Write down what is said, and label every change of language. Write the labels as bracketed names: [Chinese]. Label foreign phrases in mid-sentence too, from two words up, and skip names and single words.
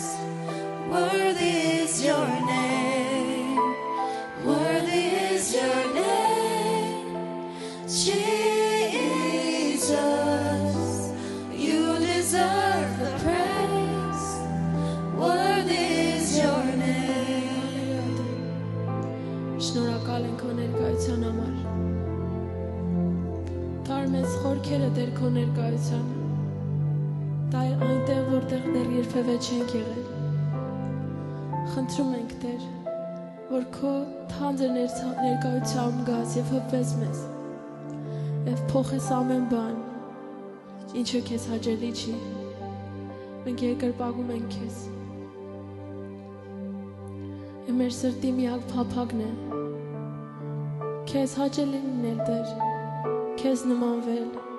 [English] Worthy is your name. Worthy is your name. Jesus, you deserve the praise. Worthy is your name. [Armenian] Շնորհակալ ենք քո ներկայության համար։ Տար մեզ խորքերը Տեր քո ներկայությանը։ Տայր այնտեղ, որտեղ դեռ երբևէ չենք եղել։ Խնդրում ենք Տեր, որ քո թանձր ներկայությամբ գաս եւ հպվես մեզ։ Եվ փոխես ամեն բան, ինչը քեզ հաճելի չի։ Մենք երկրպագում ենք քեզ։ Եվ մեր սրտի միակ փափագն է քեզ հաճելի լինել Տեր, քեզ նմանվել։